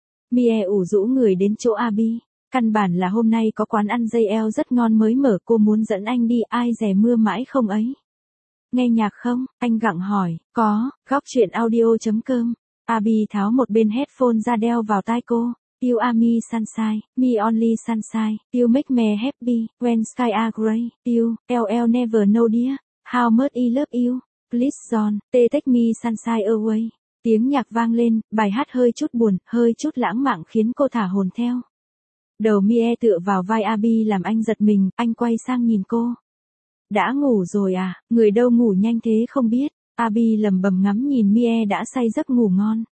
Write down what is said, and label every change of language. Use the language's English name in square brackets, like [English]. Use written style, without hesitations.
[Vietnamese] Mie ủ rũ người đến chỗ Abi. Căn bản là hôm nay có quán ăn dây eo rất ngon mới mở, cô muốn dẫn anh đi, ai dè mưa mãi không ấy. Nghe nhạc không? Anh gặng hỏi. Có, góc truyện audio.com. Abi tháo một bên headphone ra đeo vào tai cô. [English] You are me sunshine, me only sunshine, you make me happy, when sky are grey, you, LL never know dear, how much I love you, please don't, take me sunshine away. [Vietnamese] Tiếng nhạc vang lên, bài hát hơi chút buồn, hơi chút lãng mạn khiến cô thả hồn theo. Đầu Mie tựa vào vai Abi làm anh giật mình, anh quay sang nhìn cô. Đã ngủ rồi à, người đâu ngủ nhanh thế không biết, Abi lẩm bẩm ngắm nhìn Mie đã say giấc ngủ ngon.